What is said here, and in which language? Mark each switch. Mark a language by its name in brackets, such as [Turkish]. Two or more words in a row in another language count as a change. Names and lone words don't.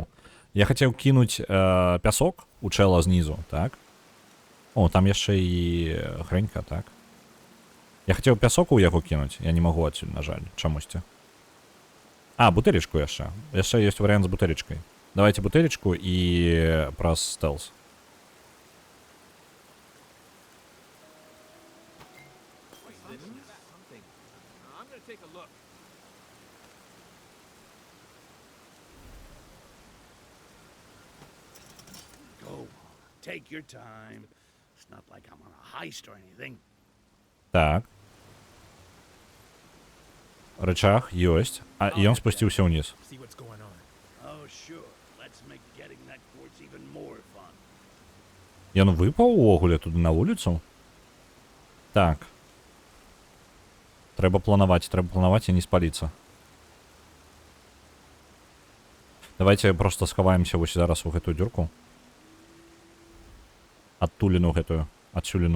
[Belarusian] Я хацеў кінуць пясок у чэла знізу, так? О, там яшчэ і хрэнька, так? Я хацеў пясок у яго кінуць, я не магу адсюль, на жаль, чамусьці. А, бутэлечку яшчэ. Яшчэ ёсць варыянт з бутэлечкай. Давайте бутэлечку і праз стэлс. [English] Go on, take your time. It's not like I'm on a heist or anything. [Belarusian] Так. Рычаг ёсць, а і ён спусціўся ўніз. [English] See what's going on. Oh, sure. Let's make getting that quartz even more fun. [Belarusian] Ён выпаў увогуле туды на вуліцу? Так. Трэба планаваць і не спаліцца. Давайте просто схаваемся вось зараз у гэтую дзюрку. Адтуліну гэтую, адсюліну.